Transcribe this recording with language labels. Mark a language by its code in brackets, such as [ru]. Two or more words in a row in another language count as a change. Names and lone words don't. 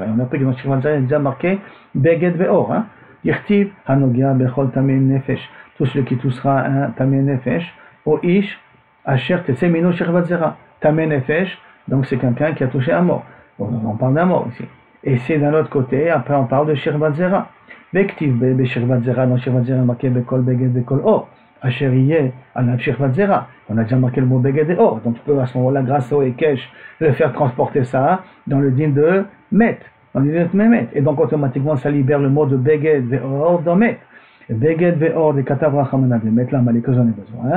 [fr] Et on a pris que dans [he] שכבת זרע, [fr] il est déjà marqué [he] בגד ועור. ירטיב, הנוגע, בכל טמא נפש. [fr] Tout celui qui touchera un [he] טמא נפש. או איש, אשר תצא ממנו שכבת זרע. טמא נפש, [fr] donc c'est quelqu'un qui a touché un mort. On parle d'un mort ici. Et c'est d'un autre côté, après on parle de [he] שכבת זרע. וכתיב, בשכבת זרע, dans שכבת זרע, marqué בכל בגד בכל עור. אשר יהיה, עליו שכבת זרע. [fr] On a déjà marqué le mot Beged et Or. Donc, tu peux à ce moment-là, grâce au Ekesh, le faire transporter ça dans le din de Met. Dans le din de Met. Et donc, automatiquement, ça libère le mot de Beged et Or dans Met. [he] בגד ועור [fr] de [arc] כתב רחמנא [fr] de Met, là, malé que j'en ai besoin.